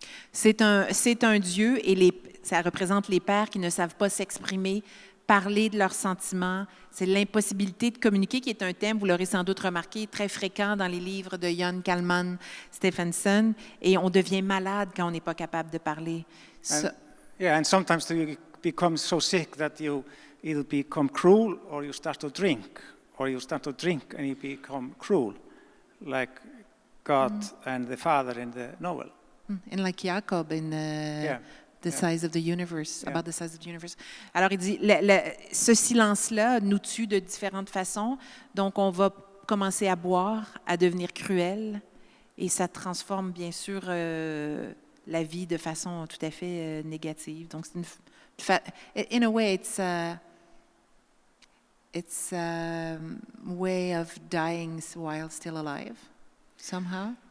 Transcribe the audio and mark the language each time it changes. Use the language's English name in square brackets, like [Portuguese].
[French] C'est un Dieu et ça représente les pères qui ne savent pas s'exprimer parler de leurs sentiments. C'est l'impossibilité de communiquer qui est un thème, vous l'aurez sans doute remarqué, très fréquent dans les livres de Jón Kalman Stefánsson. Et on devient malade quand on n'est pas capable de parler. [English] And sometimes you become so sick that you either become cruel or you start to drink. Or you start to drink and you become cruel, like God and the Father in the novel. And like Jacob in the size of the universe, about the size of the universe. [French] Alors, il dit, ce silence-là nous tue de différentes façons, donc on va commencer à boire, à devenir cruel, et ça transforme bien sûr la vie de façon tout à fait négative. [English] Donc, in a way, it's a way of dying while still alive, somehow.